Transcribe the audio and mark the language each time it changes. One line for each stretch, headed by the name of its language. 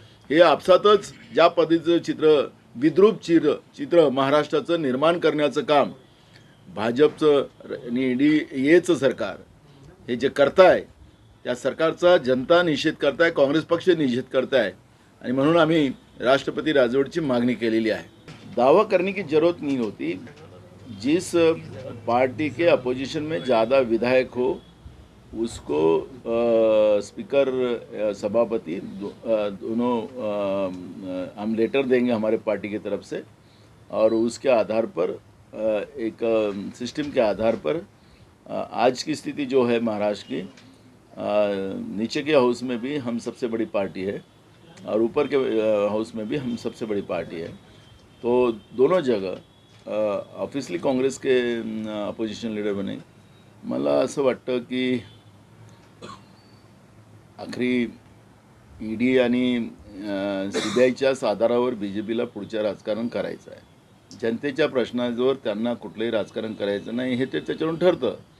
Marathi: हे आपसातच ज्या पद्धतीचं विद्रूप चित्र महाराष्ट्राचं निर्माण करण्याचं काम भाजपचं आणि NDAचं सरकार हे जे करताय, त्या सरकारचा जनता निषेध करताय, काँग्रेस पक्ष निषेध करताय. आणि म्हणून आम्ही राष्ट्रपति राजवट मांगनी केलेली आहे.
Hindi: दावा करने की जरूरत नहीं होती. जिस पार्टी के अपोजिशन में ज़्यादा विधायक हो उसको स्पीकर सभापति दोनों हम लेटर देंगे हमारे पार्टी की तरफ से, और उसके आधार पर एक सिस्टम के आधार पर आज की स्थिति जो है महाराष्ट्र की, नीचे के हाउस में भी हम सबसे बड़ी पार्टी है और ऊपर के हाउस में भी हम सबसे बड़ी पार्टी है. तो दोनों जगह ऑफिसली काँग्रेस के अपोजिशन लीडर बने.
Marathi: मला असं वाटतं की आखरी ED आणि CBIच्या आधारावर BJPला पुढचं राजकारण करायचं आहे. जनतेच्या प्रश्नांवर त्यांना कुठलंही राजकारण करायचं नाही हे त्याच्यावरून ठरतं.